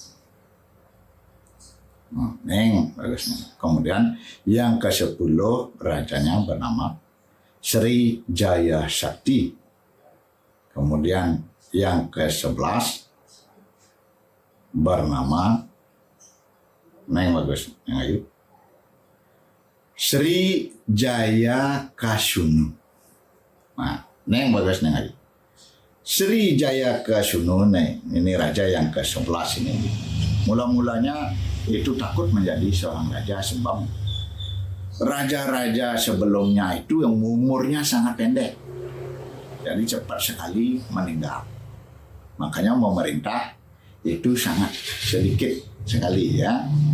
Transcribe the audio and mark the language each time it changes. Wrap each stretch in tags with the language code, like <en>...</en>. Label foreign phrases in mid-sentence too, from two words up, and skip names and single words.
<id>Neng bagusnya. Kemudian yang ke-10 rajanya bernama Sri Jaya Sakti. Kemudian yang ke-11 bernama Neng bagus, ayo. Sri Jaya Kasunu. Nah, Neng bagus neng ayo. Sri Jaya Kasunu ini raja yang ke-11 ini. Mula-mulanya itu takut menjadi seorang raja sebab raja-raja sebelumnya itu yang umurnya sangat pendek. Jadi cepat sekali meninggal. Makanya memerintah itu sangat sedikit sekali ya.</id>